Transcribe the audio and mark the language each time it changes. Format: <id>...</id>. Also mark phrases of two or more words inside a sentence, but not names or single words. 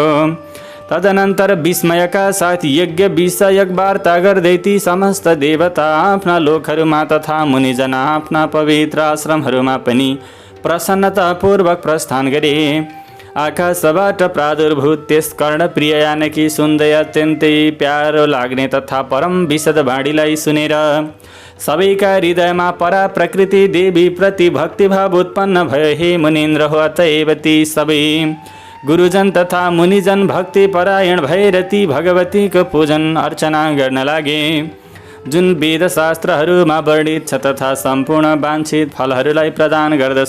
<ne>तदनन्तर विस्मयका साथ यज्ञ विषयक वार्ता गर्दै ती समस्त देवता आफ्ना लोकहरूमा तथा मुनिजना आफ्ना पवित्र आश्रमहरूमा पनि प्रसन्नतापूर्वक प्रस्थान गरे। आकाशबाट प्रादुर्भूत त्यस कर्णप्रिय यानकी सुन्दै अत्यन्तै प्यारो लाग्ने तथा परम विशद वाणीलाई सुनेर सबैका हृदयमा परा प्रकृति देवी प्रति भक्तिभाव उत्पन्न भयो। हे मुनीन्द्र हो, अतएव ती सबै गुरुजन तथा मुनिजन भक्ति परायण भएर ती भगवतीको पूजन अर्चना गर्न लागे, जुन वेदशास्त्रहरूमा वर्णित छ तथा सम्पूर्ण वाञ्छित फलहरूलाई प्रदान गर्दछ।</ne>